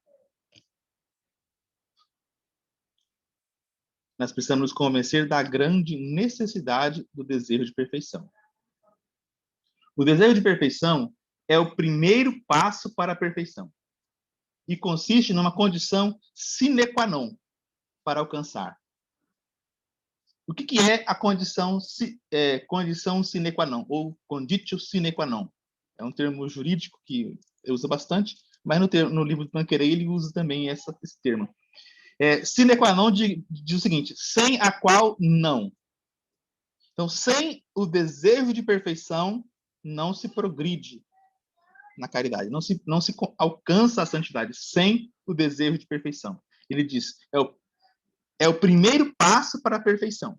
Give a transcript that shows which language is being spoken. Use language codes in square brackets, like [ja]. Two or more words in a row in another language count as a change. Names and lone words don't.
[pt] Nós precisamos nos convencer da grande necessidade do desejo de perfeição. O desejo de perfeição é o primeiro passo para a perfeição e consiste numa condição [la] sine qua non [pt] para alcançar. O que é a condição [la] sine qua non, [pt] ou [la] conditio sine qua non? [pt] É um termo jurídico que eu uso bastante, mas no livro do Tanqueray ele usa também esse termo. [la] Sine qua non [pt] diz o seguinte: sem a qual não. Então, sem o desejo de perfeição, não se progride na caridade, não se alcança a santidade sem o desejo de perfeição. Ele diz, é o primeiro passo para a perfeição.